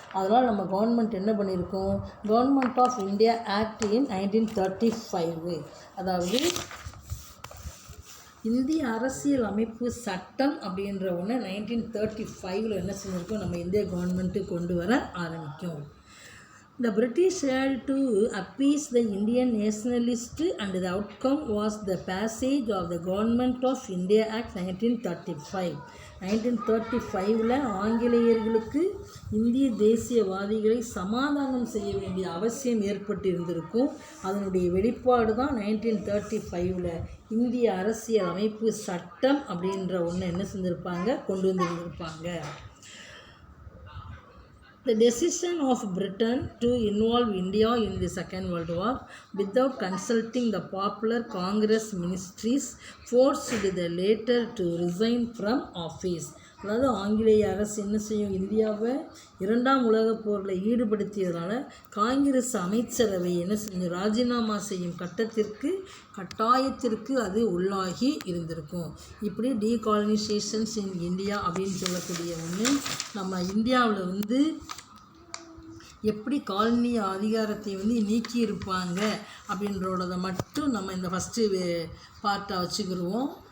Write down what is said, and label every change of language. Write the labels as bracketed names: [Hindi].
[Tamil] அதனால் நம்ம கவர்மெண்ட் என்ன பண்ணியிருக்கோம், [English] government of India act in 1935, [Tamil] அதாவது இந்திய அரசியல் அமைப்பு சட்டம் அப்படின்ற ஒன்று 1935 என்ன செஞ்சுருக்கோம், நம்ம இந்திய கவர்மெண்ட்டு கொண்டு வர ஆரம்பிக்கும். [English] The British had to appease the Indian nationalists and the outcome was the passage of the Government of India Act 1935. [Tamil] 1935 ஆங்கிலேயர்களுக்கு இந்திய தேசியவாதிகளை சமாதானம் செய்ய வேண்டிய அவசியம் ஏற்பட்டிருந்திருக்கும். அதனுடைய வெளிப்பாடு தான் 1935 இந்திய அரசியல் அமைப்பு சட்டம் அப்படின்ற ஒன்று என்ன செஞ்சுருப்பாங்க, கொண்டு வந்திருந்திருப்பாங்க. [English] The decision of Britain to involve India in the Second World War without consulting the popular Congress ministries forced the latter to resign from office. [Tamil] அதாவது ஆங்கிலேய அரசு என்ன செய்யும், இந்தியாவை 2ஆம் உலகப் போரில் ஈடுபடுத்தியதுனால காங்கிரஸ் அமைச்சரவை என்ன செஞ்சு ராஜினாமா செய்யும் கட்டாயத்திற்கு அது உள்ளாகி இருந்திருக்கும். இப்படி [English] decolonisations in India [Tamil] அப்படின்னு சொல்லக்கூடிய ஒன்று நம்ம இந்தியாவில் வந்து எப்படி காலனி அதிகாரத்தை வந்து நீக்கியிருப்பாங்க அப்படின்றத மட்டும் நம்ம இந்த ஃபஸ்ட்டு பார்ட்டாக வச்சுக்கிடுவோம்.